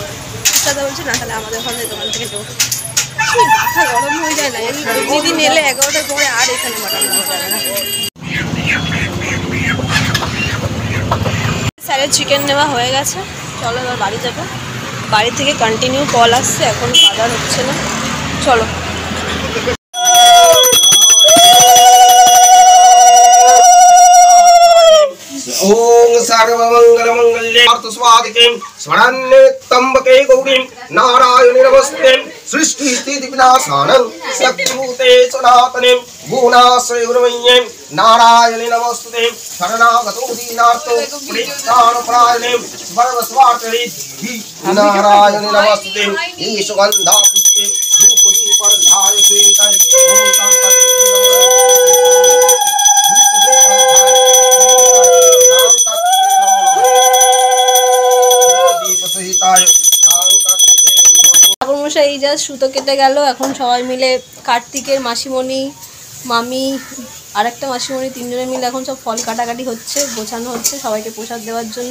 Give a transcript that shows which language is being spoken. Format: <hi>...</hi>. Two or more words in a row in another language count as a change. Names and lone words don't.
<bn>দাদা বলছে না, তাহলে আমাদের ওখানে দোকান থেকে নেবো। মাথা গরম হয়ে যায় না, দিদি নেলে 11টার পরে আর এখানে মাটন পাওয়া যাবে না। স্যারের চিকেন নেওয়া হয়ে গেছে, চলো এবার বাড়ি যাবো। বাড়ি থেকে</bn> <en>continue call</en> <bn>আসছে, এখন বাজার হচ্ছে না। চলো।</bn> <sa>ओम सर्वमंगल मंगल्ये स्वादिके स्वरण्ये त्र्यंबके गौरीं नारायणी नमस्ते सृष्टि स्थिति विनाशानं शक्तिभूते सनातने गुणाश्रय गुरुमय्ये नारायणी नमस्ते शरणागतो दीनार्तो परित्राणपरायणे सर्वस्वार्थै नारायणी नमस्ते ईश गंधा पुष्पे धूपदीपधाय श्रीकाय</sa> <bn>ঠাকুরমশাই এই যা সুতো কেটে গেল। এখন সবাই মিলে কার্তিকের মাসিমণি, মামি, আরেকটা মাসিমণি, 3 জনে মিলে এখন সব ফল কাটাকাটি হচ্ছে, গোছানো হচ্ছে সবাইকে প্রসাদ দেওয়ার জন্য।</bn>